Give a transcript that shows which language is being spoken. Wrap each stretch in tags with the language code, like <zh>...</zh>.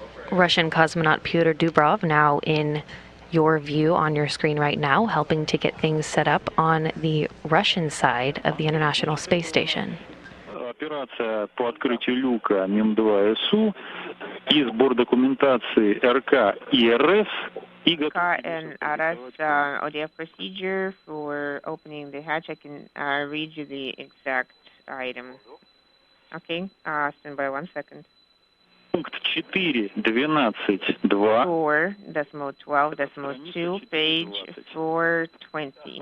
<en>Russian cosmonaut Pyotr Dubrov now in your view on your screen right now, helping to get things set up on the Russian side of the International Space Station.</en> <ru>Операция по открытию люка МИМ-2 СУ и сбор документации РК и РС.</ru> <en>Car and RS audio procedure for opening the hatch. I can read you the exact item. Okay, stand by 1 second.</en> <ru>Пункт 4.12.2.</ru> <en>4.12.2, page 420.</en>